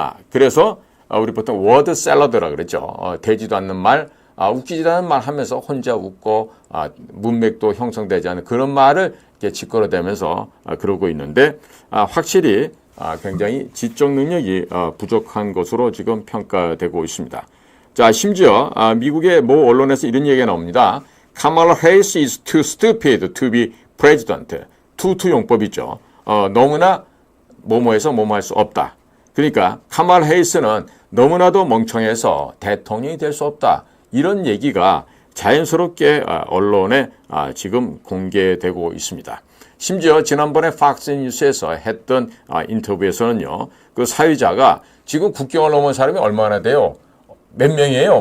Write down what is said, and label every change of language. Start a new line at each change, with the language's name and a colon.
Korean: 그래서 우리 보통 워드 샐러드라 그랬죠. 되지도 않는 말, 웃기지도 않는 말 하면서 혼자 웃고 문맥도 형성되지 않은 그런 말을 이렇게 짓거려대면서 그러고 있는데 확실히 굉장히 지적 능력이 부족한 것으로 지금 평가되고 있습니다. 자, 심지어 미국의 모 언론에서 이런 얘기가 나옵니다.
English: Kamala Harris is too stupid to be president.
Korean: 투 용법이죠. 너무나 뭐뭐해서 뭐뭐 할 수 없다. 그러니까 카말라 해리스는 너무나도 멍청해서 대통령이 될 수 없다. 이런 얘기가 자연스럽게 언론에 지금 공개되고 있습니다. 심지어 지난번에 팍스 뉴스에서 했던 인터뷰에서는요, 그 사회자가 지금 국경을 넘은 사람이 얼마나 돼요? 몇 명이에요?